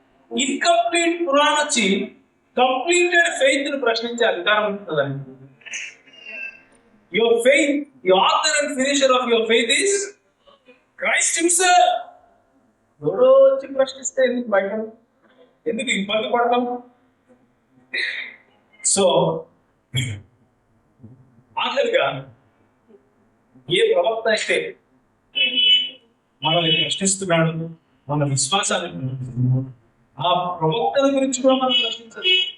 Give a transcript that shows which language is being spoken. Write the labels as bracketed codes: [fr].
[te] Incomplete Quran వచ్చి completed faith ను ప్రశ్నించే అధికారం ఉంటుందండి. [en] Your faith, the author and finisher of your faith is Christ himself. [te] ఎవరో వచ్చి ప్రశ్నిస్తే ఎందుకు బయట, ఎందుకు ఇబ్బంది పడతాం? సో ఆఖరిగా ఏ ప్రవక్త అయితే మనల్ని ప్రశ్నిస్తున్నాడు, మన విశ్వాసాన్ని, ఆ ప్రవక్తల గురించి కూడా మనం ప్రశ్నించాలి.